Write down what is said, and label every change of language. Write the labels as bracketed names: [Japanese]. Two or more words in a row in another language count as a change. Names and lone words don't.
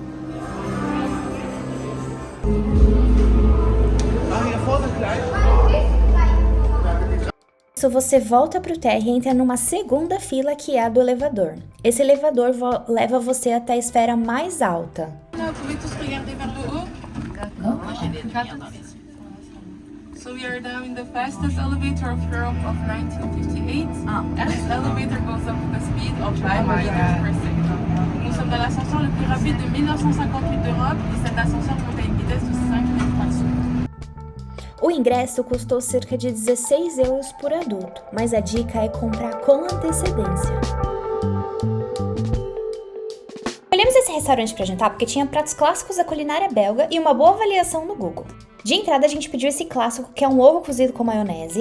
[Portuguese] Você volta para o térreo e entra numa segunda fila que é a do elevador. Esse elevador leva você até a esfera mais alta. [English] So we are now in the fastest elevator of Europe of 1958. This elevator goes up with a speed of 5 meters per second. [French] Nous sommes dans l'ascenseur le plus rapide de 1958 d'Europe et cet ascenseur monte à une vitesse de 5 mètres par seconde. [Portuguese] O ingresso custou cerca de 16 euros por adulto, mas a dica é comprar com antecedência. Escolhemos esse restaurante para jantar porque tinha pratos clássicos da culinária belga e uma boa avaliação no Google. De entrada, a gente pediu esse clássico, que é um ovo cozido com maionese.